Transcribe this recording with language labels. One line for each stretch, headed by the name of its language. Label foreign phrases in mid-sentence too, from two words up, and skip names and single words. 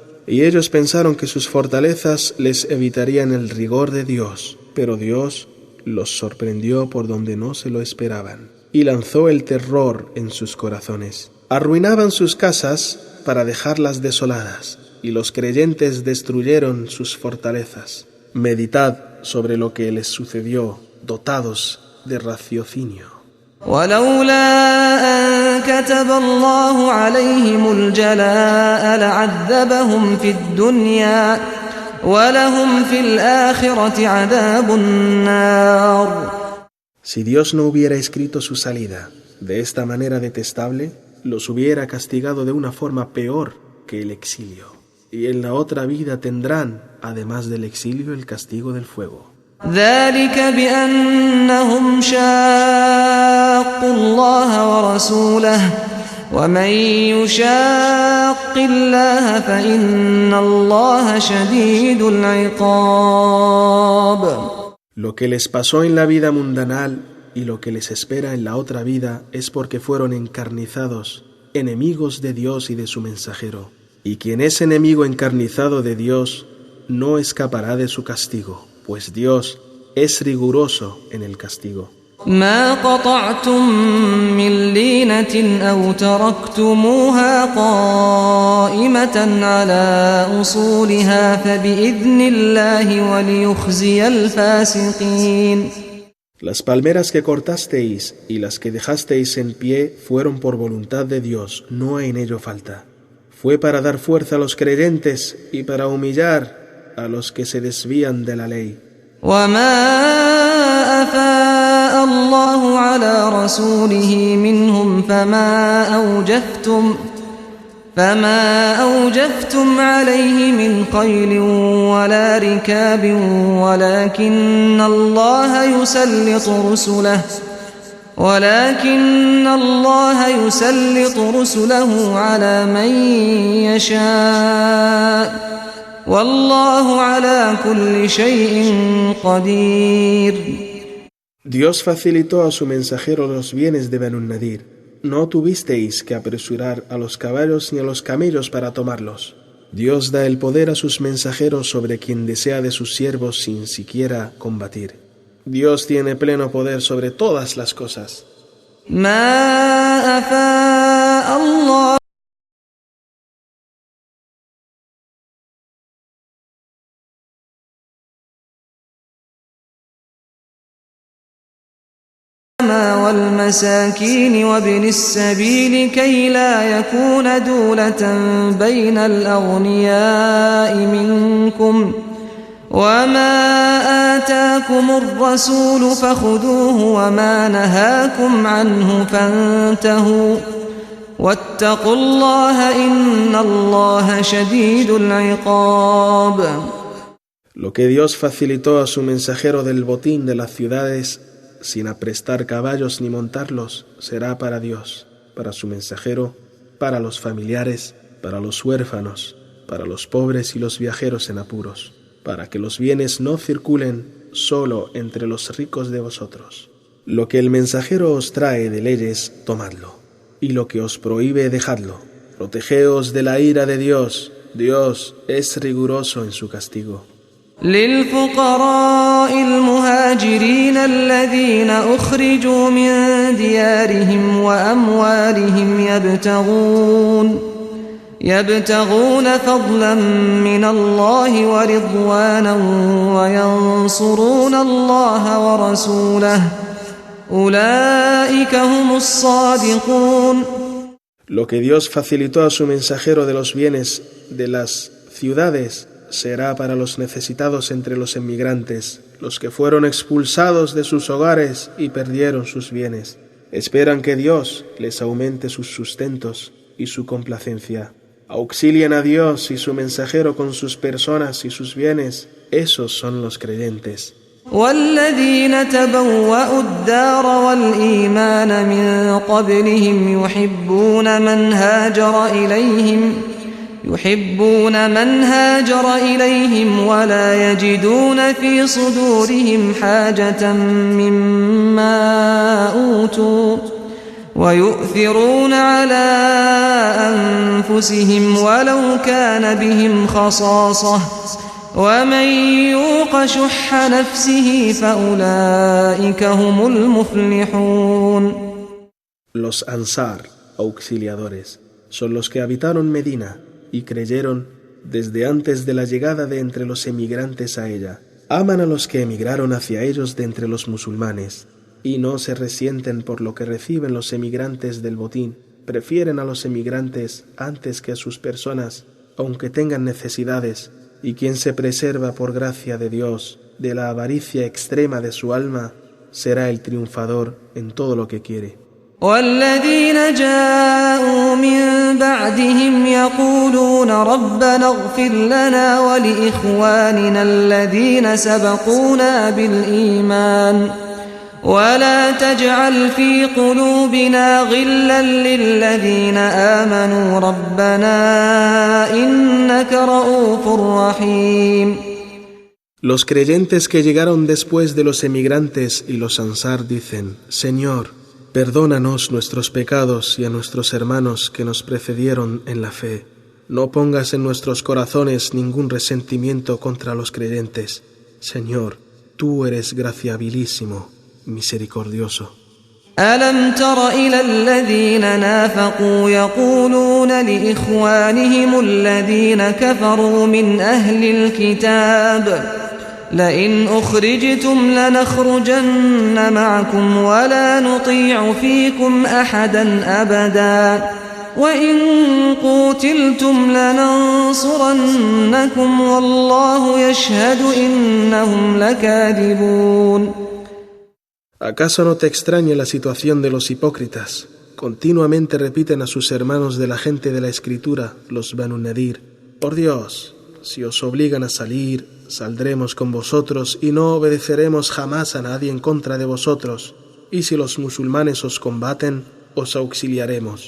Spanish: Y ellos pensaron que sus fortalezas les evitarían el rigor de Dios, pero Dios los sorprendió por donde no se lo esperaban y lanzó el terror en sus corazones. Arruinaban sus casas para dejarlas desoladas, y los creyentes destruyeron sus fortalezas. Meditad sobre lo que les sucedió, dotados de raciocinio.
Arabic: ولولا أن كتب الله عليهم الجلاء لعذبهم في الدنيا ولهم في الآخرة عذاب النار.
Spanish: Si Dios no hubiera escrito su salida de esta manera detestable, los hubiera castigado de una forma peor que el exilio. Y en la otra vida tendrán, además del exilio, el castigo del fuego.
Arabic: ذلك بأنهم شاقوا الله ورسوله ومن يشاق الله فإن الله شديد العقاب.
Spanish: Lo que les pasó en la vida mundanal y lo que les espera en la otra vida es porque fueron encarnizados, enemigos de Dios y de su mensajero. Y quien es enemigo encarnizado de Dios no escapará de su castigo, pues Dios es riguroso en el castigo.
Arabic: ما قطعتم من لينة أو تركتموها قائمة على أصولها فبإذن الله وليخزي الفاسقين.
Spanish: Las palmeras que cortasteis y las que dejasteis en pie fueron por voluntad de Dios, no hay en ello falta. Fue para dar fuerza a los creyentes y para humillar a los que se desvían de la ley.
Arabic: وما أفاء الله على رسوله منهم فما أوجفتم عليه من خيل ولا ركاب ولكن الله يسلط رسله على من يشاء والله على كل شيء قدير.
Spanish: Dios facilitó a su mensajero los bienes de Banu Nadir. No tuvisteis que apresurar a los caballos ni a los camellos para tomarlos. Dios da el poder a sus mensajeros sobre quien desea de sus siervos sin siquiera combatir. Dios tiene pleno poder sobre todas las cosas.
Arabic: ما أفاء الله والمساكين وابن السبيل كي لا يكون دولة بين الأغنياء منكم وما آتاكم الرسول فخذوه وما نهاكم عنه فانتهوا واتقوا الله إن الله شديد العقاب.
Spanish: Lo que Dios facilitó a su mensajero del botín de las ciudades sin aprestar caballos ni montarlos será para Dios, para su mensajero, para los familiares, para los huérfanos, para los pobres y los viajeros en apuros, para que los bienes no circulen solo entre los ricos de vosotros. Lo que el mensajero os trae de leyes, tomadlo, y lo que os prohíbe, dejadlo. Protegeos de la ira de Dios. Dios es riguroso en su castigo.
Arabic: للفقراء المهاجرين الذين أخرجوا من ديارهم وأموالهم يبتغون فضلا من الله ورضوانا وينصرون الله ورسوله أولئك هم الصادقون.
Spanish: Lo que Dios facilitó a su mensajero de los bienes de las ciudades será para los necesitados entre los emigrantes, los que fueron expulsados de sus hogares y perdieron sus bienes. Esperan que Dios les aumente sus sustentos y su complacencia. Auxilien a Dios y su mensajero con sus personas y sus bienes. Esos son los creyentes.
Arabic: والذين تبوأوا الدار والإيمان من قبلهم يحبون من هاجر إليهم ولا يجدون في صدورهم حاجة مما أوتوا ويؤثرون على أنفسهم ولو كان بهم خصاصة ومن يوق شح نفسه فأولئك هم المفلحون.
Spanish: Los Ansar, auxiliadores, son los que habitaron Medina y creyeron desde antes de la llegada de entre los emigrantes a ella. Aman a los que emigraron hacia ellos de entre los musulmanes y no se resienten por lo que reciben los emigrantes del botín. Prefieren a los emigrantes antes que a sus personas, aunque tengan necesidades, y quien se preserva por gracia de Dios de la avaricia extrema de su alma será el triunfador en todo lo que quiere.
Arabic: والذين جاءوا من بعدهم يقولون ربنا اغفر لنا ولإخواننا الذين سبقونا بالإيمان ولا تجعل في قلوبنا غلا للذين آمنوا ربنا إنك رؤوف رحيم.
Spanish: Los creyentes que llegaron después de los emigrantes y los ansar dicen: Señor, perdónanos nuestros pecados y a nuestros hermanos que nos precedieron en la fe. No pongas en nuestros corazones ningún resentimiento contra los creyentes. Señor, tú eres graciabilísimo, misericordioso.
Arabic: ألم تر إلى الذين نافقوا يقولون لإخوانهم الذين كفروا من أهل الكتاب لئن أخرجتم لنخرجن معكم ولا نطيع فيكم أحدا أبدا وإن قوتلتم لننصرنكم والله يشهد إنهم لكاذبون.
Spanish: ¿Acaso no te extraña la situación de los hipócritas? Continuamente repiten a sus hermanos de la gente de la Escritura, los Banu Nadir: por Dios, si os obligan a salir, saldremos con vosotros y no obedeceremos jamás a nadie en contra de vosotros, y si los musulmanes os combaten, os auxiliaremos.